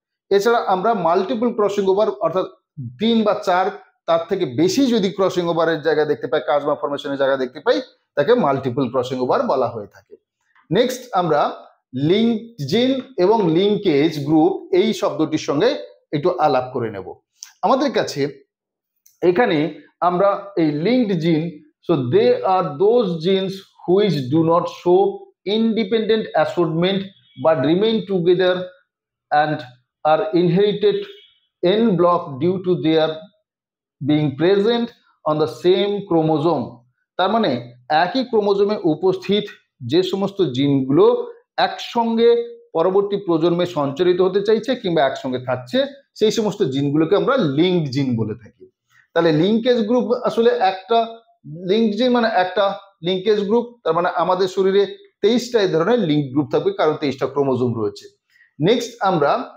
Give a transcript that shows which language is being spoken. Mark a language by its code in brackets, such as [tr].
[bn] এছাড়া আমরা multiple crossing over, অর্থাৎ 3 বা 4 তার থেকে বেশি যদি ক্রসিং ওভারের জায়গা দেখতে পাই, কাজমা ফরমেশনের জায়গা দেখতে পাই, তাকে মাল্টিপল ক্রসিং ওভার বলা হয়ে থাকে। নেক্সট আমরা লিঙ্ক জিন এবং লিঙ্কেজ গ্রুপ এই শব্দটির সঙ্গে একটু আলাপ করে নেব। আমাদের কাছে এখানে আমরা এই লিঙ্কড জিন, [en] So they are those genes which do not show independent assortment but remain together and are inherited en bloc due to their being present on the same chromosome। [bn] তার মানে একই ক্রোমোজোমে উপস্থিত যে সমস্ত জিনগুলো একসঙ্গে পরবর্তী প্রজন্মে সঞ্চারিত হতে চাইছে কিংবা একসঙ্গে থাকছে, সেই সমস্ত জিনগুলোকে আমরা লিঙ্কড জিন বলে থাকি। তাহলে লিঙ্কেজ গ্রুপ আসলে একটা লিঙ্কড জিন মানে একটা লিঙ্কেজ গ্রুপ, তার মানে আমাদের শরীরে 23টা এই ধরনের লিঙ্ক গ্রুপ থাকবে, কারণ 23টা ক্রোমোজোম রয়েছে। নেক্সট আমরা